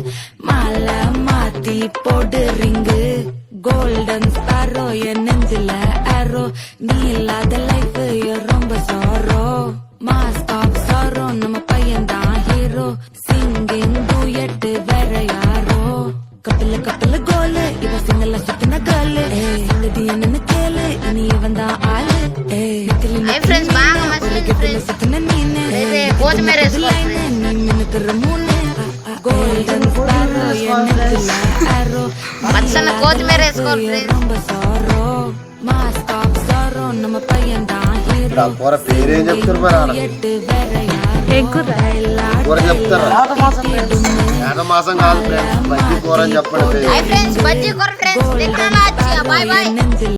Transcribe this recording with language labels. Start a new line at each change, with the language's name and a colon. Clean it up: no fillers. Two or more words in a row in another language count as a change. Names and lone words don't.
Tamil: மாலை மாத்தி போடு ரிங்கு கோல்டன் ஸ்பாரோ என் நெஞ்சில ஆரோ நீ இல்லாத லைஃப் ரொம்ப சாரோ
English: mask off
Tamil: சாரோ நம்ம பையன் தான் ஹீரோ
English: singing duet
Tamil: வேற யாரோ கப்பல கப்பல கோலு இவ சிங்கல சுத்தின காலு இது என்னன்னு கேளு நீ வந்தா ஆளு நிக்கலி நிக்கலி சுத்தின நீனு நீ மினுக்குற மூணு கோல்டன் ஸ்பாரோ என் நெஞ்சில ஆரோ ரொம்ப சாரோ
English: mask off
Tamil: சாரோ நம்ம பையன் தான் ஹீரோ
Telugu: పోర పేరే చెప్తారు మరి వేర పోర చెప్తారు మాసం కాదు ఫ్రెండ్స్ బజ్జీ కూర అని చెప్పండి ఫ్రెండ్స్ బజ్జీ కూర ఫ్రెండ్స్
English: bye bye